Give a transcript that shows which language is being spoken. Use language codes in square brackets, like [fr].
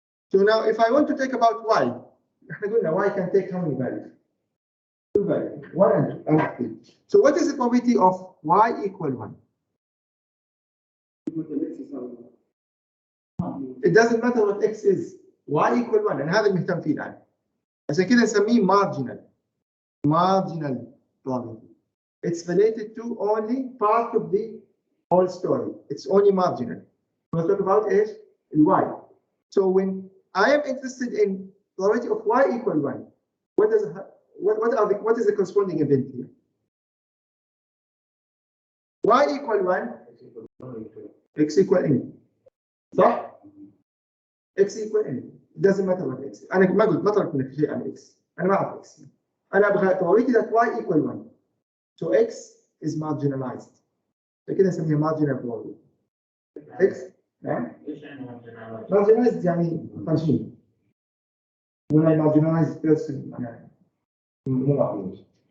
[en] So now, if I want to talk about Y, Y can take how many values? 2 values, 1 and 2. So what is the probability of Y equal 1? It doesn't matter what X is. Y equal 1, and [ar] هذا المهتم فيه الآن. عشان كده نسميه marginal probability. [en] It's related to only part of the whole story. It's only marginal. We'll talk about is Y. So when I am interested in probability of Y equal 1, what is the corresponding event here? Y equal 1, X equal N. [ar] صح؟ [en] X equal N. It doesn't matter what X. [ar] أنا ما قلت ما طلبت منك شيء عن X. أنا ما أعرف X. [en] أنا أبغى probability that Y equal 1. So X is marginalized. [ar] فكده نسميها [en] marginal probability. [ar] X نعم ايش يعني marginalized؟ marginalized يعني خمسين. [en] When I marginalize person [ar] يعني مو معقول.